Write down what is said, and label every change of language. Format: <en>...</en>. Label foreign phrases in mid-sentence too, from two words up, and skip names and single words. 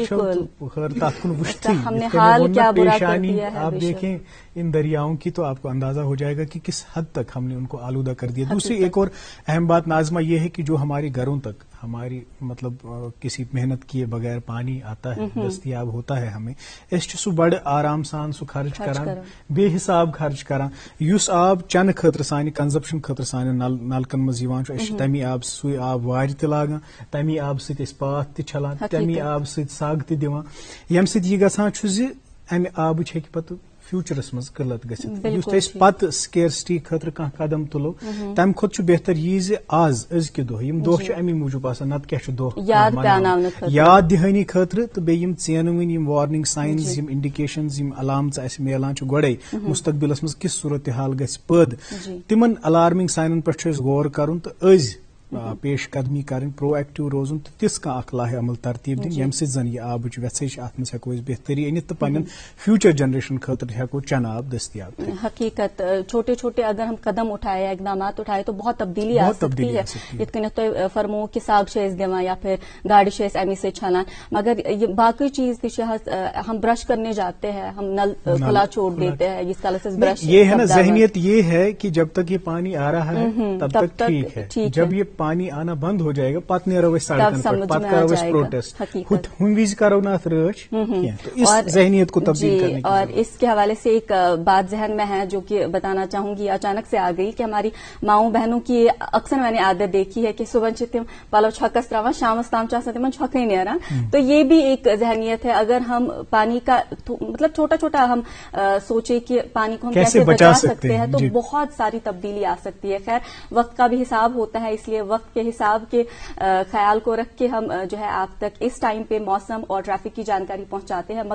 <ur>ہم نے حال کیا برا کر دیا ہے. آپ دیکھیں ان دریاؤں کی تو آپ کو اندازہ ہو جائے گا کہ کس حد تک ہم نے ان کو آلودہ کر دیا. دوسری ایک اور اہم بات ناظمہ یہ ہے کہ جو ہمارے گھروں تک ہماری مطلب کسی محنت کیے بغیر پانی آتا ہے, دستیاب ہوتا ہے ہمیں,</ur> <ks>اس سہ بڑ آرام سان سہ خرچ کران, بے حساب خرچ کران. یس آب چنہ خاطر سانہ کنزپشن خاطر سانہ نلکن مز یوان چھُ, تمی آب سُے آب وارِ تہِ لاگان, تمی آب سۭتۍ أسۍ پاتھ تہِ چھلان, تمی آب سۭتۍ سگ تہِ دِوان, ییٚمہِ سۭتۍ یہِ گژھان چھُ زِ امہِ آبٕچ ہیٚکہِ پتہٕ فیوچرس مز قلت گژھِتھ. یُس أسۍ پتہٕ سکیرسٹی خاطرٕ کانٛہہ قدم تُلو تمہِ کھۄتہٕ چھُ بہتر یی زِ آز أزکہِ دۄہ یِم دۄہ چھِ امی موٗجوٗب آسان, نتہٕ کیٛاہ چھُ دۄہ یاد دِہٲنی خٲطرٕ, تہٕ بیٚیہِ یِم ژینوٕنۍ یِم</ks> <en>warning signs,</en> <ks>یِم انڈِکیشنز, یِم علامژٕ اسہِ میلان چھِ گۄڈے مستقبلس منٛز کِژھ صوٗرتحال گژھِ پٲدٕ, تِمن الارمنگ ساینن پٮ۪ٹھ چھُ اَسہِ غور کرُن تہٕ أزۍ پیش قدمی کریں, پرو ایکٹیو روزن, تو تِژھ کانٛہہ اکھ لاہہِ عمل ترتیب دِنۍ ییٚمہِ سۭتۍ زن یہِ آبٕچ ویژھے چھِ اتھ منٛز ہیٚکو أسۍ بہتری أنِتھ تہٕ پننٮ۪ن</ks> <en>future generation</en> <ks>خٲطرٕ ہیٚکو چنہٕ آب دٔستیاب.</ks> <ur>حقیقت چھوٹے چھوٹے اگر ہم قدم اٹھائے, اقدامات اٹھائے تو بہت تبدیلی آ سکتی ہے.</ur> <ks>یِتھ کٔنٮ۪تھ تُہۍ فرمو کہ سگ چھِ أسۍ دِوان یا پھر گاڑِ چھِ أسۍ امی سۭتۍ چھلان, مگر یہ باقی چیز تہِ چھِ,</ks> <ur>ہم برش کرنے جاتے ہیں, ہم نل کھلا چھوڑ دیتے ہیں, جس طرح سے برش, یہ ہے نا ذہنیت یہ ہے کہ جب تک یہ پانی آ رہا ہے تب تک ٹھیک ہے, جب یہ پانی آنا بند ہو جائے گا</ur> <ks>پتہ نیرو أسۍ سڑکن پہ, پتہ کرو أسۍ پروٹیسٹ, ہُمہِ وِزِ کرو نہٕ اتھ رٲچھ کینٛہہ.</ks> <ur>اس ذہنیت کو تبدیل کرنے کی, اور اس کے حوالے سے ایک بات ذہن میں ہے جو کہ بتانا چاہوں گی, اچانک سے آ گئی کہ ہماری ماؤں بہنوں کی اکثر میں نے عادت دیکھی ہے کہ صبح</ur> <ks>چھِ تِم پلو چھکس تراوان, شامس تام چھُ آسان تِمن چھۄکھٕے نیران.</ks> <ur>تو یہ بھی ایک ذہنیت ہے. اگر ہم پانی کا مطلب چھوٹا چھوٹا ہم سوچے کہ پانی کو ہم کیسے بچا سکتے ہیں, تو بہت ساری تبدیلی آ سکتی ہے. خیر وقت کا بھی حساب ہوتا ہے, اس لیے وقت کے حساب کے خیال کو رکھ کے ہم جو ہے آپ تک اس ٹائم پہ موسم اور ٹریفک کی جانکاری پہنچاتے ہیں.</ur>